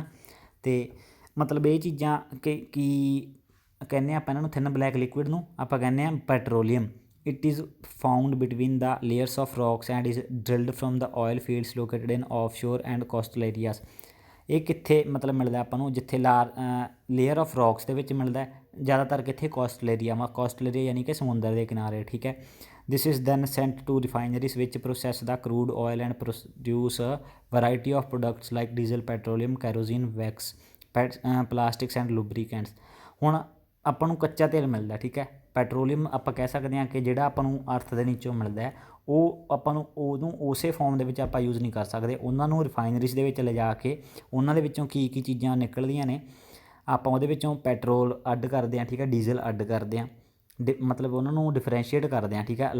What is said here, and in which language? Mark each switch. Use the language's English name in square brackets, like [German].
[Punjabi] ਅਤੇ ਮਤਲਬ ਇਹ ਚੀਜ਼ਾਂ ਕੀ ਕਹਿੰਦੇ ਆਪਾਂ ਇਹਨਾਂ ਨੂੰ, ਥਿਨ ਬਲੈਕ ਲਿਕੁਇਡ ਨੂੰ ਆਪਾਂ ਕਹਿੰਦੇ ਹਾਂ petroleum. [English] It is found between the layers of rocks and is drilled from the oil fields located in offshore and coastal areas. [Punjabi] ਇਹ ਕਿੱਥੇ ਮਤਲਬ ਮਿਲਦਾ ਆਪਾਂ ਨੂੰ, ਜਿੱਥੇ ਲੇਅਰ ਆਫ ਰੌਕਸ ਦੇ ਵਿੱਚ ਮਿਲਦਾ, [Hindi] ज़्यादातर कितने कोस्टल एरिया यानी कि समुंदर के किनारे, ठीक है। [English] This is then sent to refineries which process the crude oil and produce a variety of products like diesel, petroleum, kerosene, wax, plastics and lubricants. [Punjabi] ਹੁਣ ਆਪਾਂ ਨੂੰ ਕੱਚਾ ਤੇਲ ਮਿਲਦਾ, ਠੀਕ ਹੈ। ਪੈਟਰੋਲੀਅਮ ਆਪਾਂ ਕਹਿ ਸਕਦੇ ਹਾਂ ਕਿ ਜਿਹੜਾ ਆਪਾਂ ਨੂੰ ਅਰਥ ਦੇ ਨੀਚੋਂ ਮਿਲਦਾ ਹੈ, ਉਹ ਆਪਾਂ ਨੂੰ ਉਹਨੂੰ ਉਸੇ ਫੋਰਮ ਦੇ ਵਿੱਚ ਆਪਾਂ ਯੂਜ਼ ਨਹੀਂ ਕਰ ਸਕਦੇ। ਉਹਨਾਂ ਨੂੰ ਰਿਫਾਈਨਰੀਜ਼ ਦੇ ਵਿੱਚ ਲਿਜਾ ਕੇ ਉਹਨਾਂ ਦੇ ਵਿੱਚੋਂ ਕੀ ਕੀ ਚੀਜ਼ਾਂ ਨਿਕਲਦੀਆਂ ਨੇ, ਆਪਾਂ ਉਹਦੇ ਵਿੱਚੋਂ ਪੈਟਰੋਲ ਅੱਡ ਕਰਦੇ ਹਾਂ, ਠੀਕ ਹੈ, ਡੀਜ਼ਲ ਅੱਡ ਕਰਦੇ ਹਾਂ, ਮਤਲਬ ਉਹਨਾਂ ਨੂੰ ਡਿਫਰੈਂਸ਼ੀਏਟ ਕਰਦੇ ਹਾਂ, ਠੀਕ ਹੈ।